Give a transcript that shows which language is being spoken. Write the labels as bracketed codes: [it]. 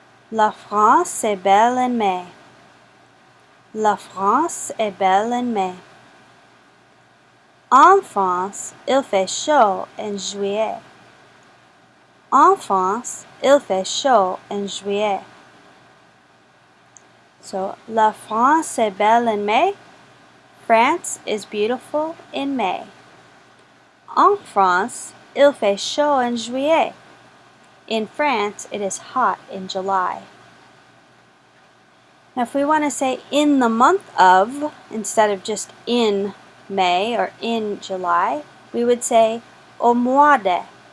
[fr] La France est belle en mai. La France est belle en mai. En France, il fait chaud en juillet. En France, il fait chaud en juillet. So, la France est belle en mai. [en] France is beautiful in May. [fr] En France, il fait chaud en juillet. [en] In France, it is hot in July. Now, if we want to say in the month of, instead of just in May or in July, we would say au mois de.